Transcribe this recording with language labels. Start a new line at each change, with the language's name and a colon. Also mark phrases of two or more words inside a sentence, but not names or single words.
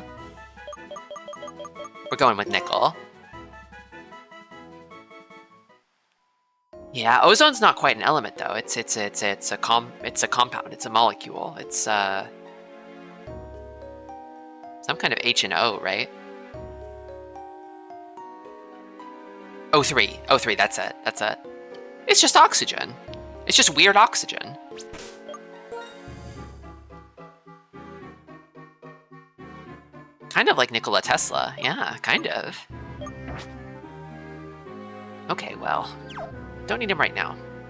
English: We're going with nickel. Yeah, ozone's not quite an element though. It's a compound. It's a molecule. It's some kind of H and O, right? O3. O3, that's it. That's it. It's just oxygen. It's just weird oxygen. Kind of like Nikola Tesla. Yeah, kind of. Okay, well, don't need him right now.